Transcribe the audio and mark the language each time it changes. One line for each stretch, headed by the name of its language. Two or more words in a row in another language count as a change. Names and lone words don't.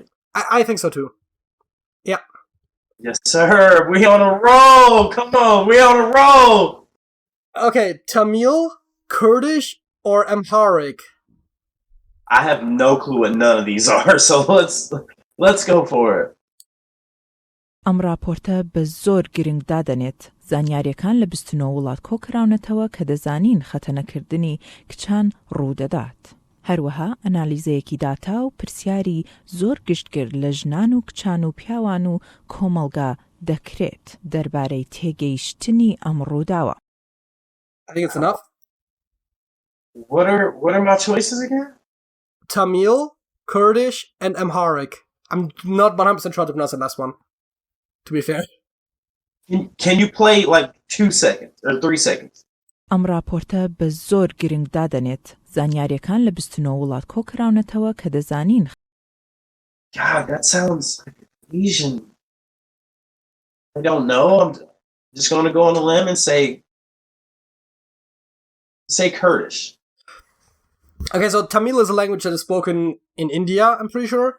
English: I think so too. Yeah. Yes, sir. We on a roll. Come on, we on a roll. Okay, Tamil, Kurdish, or Amharic? I have no clue what none of these are, so let's go for it.
Central Kurdish: ئەم راپۆرتە بە زۆر گرنگ دادەنێت زانیاریەکان لە 29 وڵات کۆکراونەتەوە کە دەزانین خەتەنەکردنی کچان ڕوودەدات. هەروەها ئەنالیزەیەکی داتا و پرسیاری زۆر گشتگرت لە ژنان و کچان و پیاوان و کۆمەڵگا دەکرێت دەربارەی تێگەیشتنی ئەم ڕووداوە.
English: I think it's enough. What are my choices again? Tamil, Kurdish, and Amharic. I'm not 100% sure to pronounce the last one, to be fair. Can you play like 2 seconds or 3 seconds?
Central Kurdish: ئەم راپۆرتە بە زۆر گرنگ دادەنێت زانیاریەکان لە 29 وڵات کۆکراونەتەوە کە دەزانین.
English: God, that sounds like Asian. I don't know. I'm just going to go on a limb and say Kurdish. Okay, so Tamil is a language that is spoken in India, I'm pretty sure.